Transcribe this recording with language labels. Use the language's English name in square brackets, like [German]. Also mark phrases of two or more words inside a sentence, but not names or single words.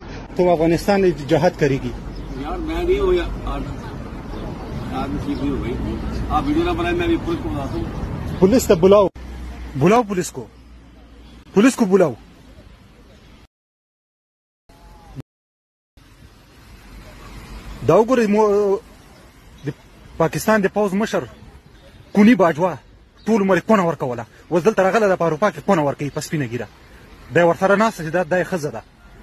[Hindi] तुम अफगानिस्तान में जहाद करेगी यार मैं नहीं हूँ यार ठीक नहीं हो गई आप वीडियो ना बनाए मैं अभी पुलिस को बताता हूँ पुलिस को बुलाओ बुलाओ पुलिस को बुलाओ [Pashto] دا وګورئ د پاکستان د پوځ مشر کونی باجوا ټول عمر پونه ورکوله اوس دلته راغله د په اروپا کې پونه ورکوي په سپینه ګیره دی ورسره ناسته چې دا یې ښځه ده